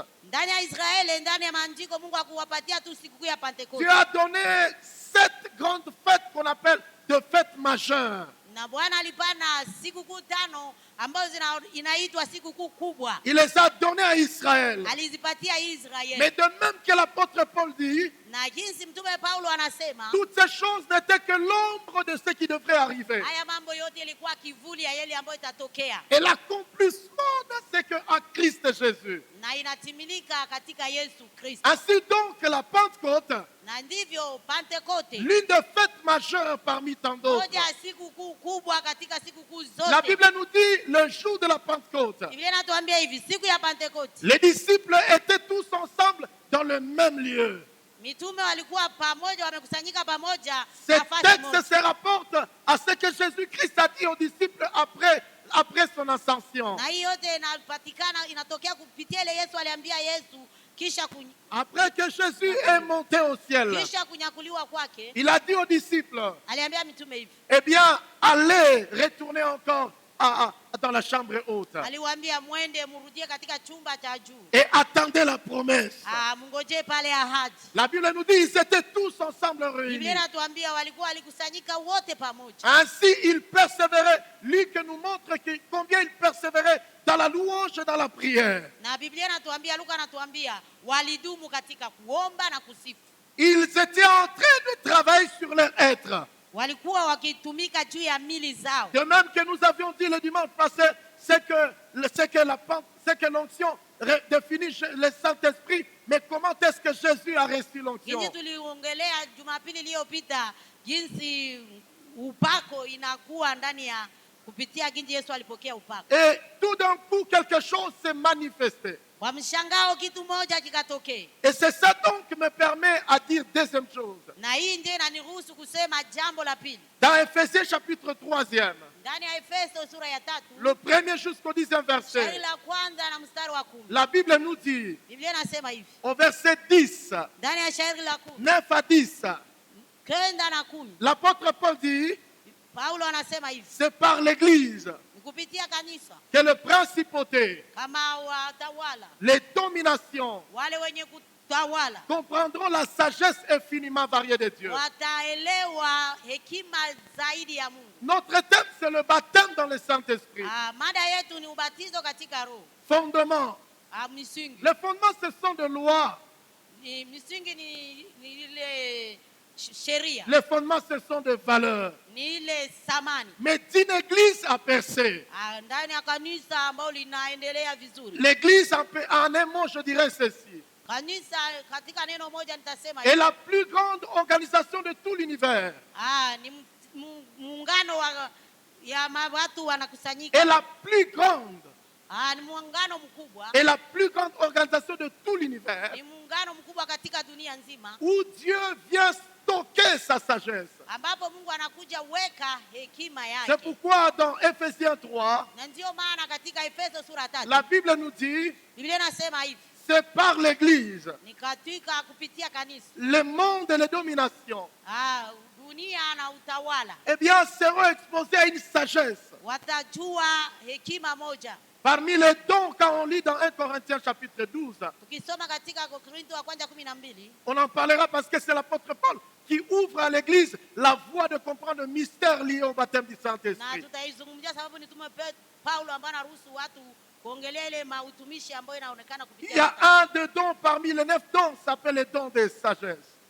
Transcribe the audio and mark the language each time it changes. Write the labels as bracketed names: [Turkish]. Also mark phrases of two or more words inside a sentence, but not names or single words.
[Swahili] Ndani ya Israeli, ndani ya maandiko Mungu hakuwapatia tu sikukuu ya Pentekoste. [French] Dieu a donné 7 grandes fêtes qu'on appelle de fêtes majeures. [Swahili] Na Bwana alipana sikukuu 5 ambazo inaitwa sikukuu kubwa. [French] Il les a données à Israël. [Swahili] Alizipatia Israeli. [French] Mais de même que l'apôtre Paul dit, [Swahili] Na jinsi mtume Paulo anasema, [French] toutes ces choses n'étaient que l'ombre de ce qui devrait arriver. [Swahili] haya mambo yote ilikuwa kivuli ya yale ambayo itatokea. [French] Et l'accomplissement de ce que en Christ Jésus. [Swahili] Na inatimilika katika Yesu Kristo. [French] Ainsi donc la Pentecôte, [Swahili] Na ndivyo Pentekote, [French] l'une des fêtes majeures parmi tant d'autres. [Swahili] moja ya sikukuu kubwa katika sikukuu zote. [French] La Bible nous dit le jour de la Pentecôte, [Swahili] Biblia inatuambia hivi, siku ya Pentekote [French] les disciples étaient tous ensemble dans le même lieu. [Swahili] mitume walikuwa pamoja, wamekusanyika pamoja. [French] Ce [Swahili] nafasi [French] texte [Swahili] moja. [French] se rapporte à ce que Jésus-Christ a dit aux disciples après son ascension. [Swahili] Na hii yote inatokea kupitia ile Yesu aliambia Yesu [French] Après que Jésus est monté au ciel, [Swahili] kisha kunyakuliwa kwake, [French] il a dit aux disciples, [Swahili] aliambia mitume hivi, [French] eh bien, allez, retournez encore dans la chambre haute [Swahili] aliwaambia mwende murudie katika chumba cha juu, [French] et attendez la promesse. [Swahili] mngojee pale ahadi. [French] La Bible nous dit ils étaient tous ensemble réunis. [Swahili] Biblia inatuambia walikusanyika wote pamoja. [French] Ainsi, ils persévéraient. Lui qui nous montre combien ils persévéraient dans la louange et dans la prière. [Swahili] Na Biblia inatuambia, Luka anatuambia walidumu katika kuomba na kusifu. [French] Ils étaient en train de travailler sur leur être. [Swahili] Walikuwa wakitumika juu ya mili zao. [French] De même que nous avions dit le dimanche passé, c'est que l'onction définit le Saint-Esprit, mais comment est-ce que Jésus a reçu l'onction? [Swahili] Jinsi tuliongelea Jumapili iliyopita jinsi upako inakuwa ndani ya kupitia jinsi Yesu alipokea upako. [French] Et tout d'un coup quelque chose s'est manifesté. [Swahili] Kwa mshangao kitu moja kikatokea. [French] Et c'est ça donc qui me permet à dire deuxième chose. [Swahili] Na hii ndiyo inaniruhusu kusema jambo la pili. [French] Dans Ephésiens chapitre 3e, [Swahili] Ndani ya Efeso sura ya 3, [French] le premier jusqu'au 10e verset, [Swahili] shairi la kwanza na mstari wa 10. [French] la Bible nous dit, [Swahili] Biblia inasema hivi. [French] au verset 10, [Swahili] Ndani ya shairi la 10, [French] 9 à 10, [Swahili] 9:10. [French] L'apôtre Paul dit, [Swahili] Paulo anasema hivi, [French] c'est par l'Église [Swahili] ni kupitia kanisa [French] que les principautés, [Swahili] kama watawala, [French] les dominations [Swahili] wale wenye kutawala [French] comprendront la sagesse infiniment variée de Dieu. [Swahili] wataelewa hekima zaidi ya Mungu. [French] Notre thème, c'est le baptême dans le Saint-Esprit. [Swahili] Mada yetu ni ubatizo katika Roho. [French] Fondement. [Swahili] Misingi. [French] Les fondements, ce sont des lois. [Swahili] Misingi ni ile sheria. [French] Les fondements, ce sont des valeurs. [Swahili] Ni ile samani. [French] Mais d'une église à percer. [Swahili] Ndani ya kanisa ambalo linaendelea vizuri. [French] L'église, en un mot, je dirais ceci. [Swahili] Kanisa katika neno moja nitasema [French] est la plus grande organisation de tout l'univers. [Swahili] Ni muungano ya watu wanakusanyika. [French] Et la plus grande. [Swahili] Ni muungano mkubwa. [French] Et la plus grande organisation de tout l'univers. [Swahili] Ni muungano mkubwa katika dunia nzima. [French] Où Dieu vient stocker sa sagesse. [Swahili] Ambapo Mungu anakuja weka hekima yake. [French] C'est pourquoi dans Ephésiens 3, [Swahili] na ndio maana katika Efeso sura 3, [French] la Bible nous dit, [Swahili] Biblia inasema hivi, [French] c'est par l'église, [Swahili] ni katika kupitia kanisa, [French] le monde et les dominations, [Swahili] dunia na utawala, [French] eh bien, seront exposés à une sagesse. [Swahili] Watajua hekima moja. [French] Parmi les dons, quand on lit dans 1 Corinthiens chapitre 12, on en parlera parce que c'est l'apôtre Paul qui ouvre à l'église la voie de comprendre le mystère lié au baptême du Saint-Esprit. Il y a un des dons parmi les 9 dons, ça s'appelle les dons de sagesse.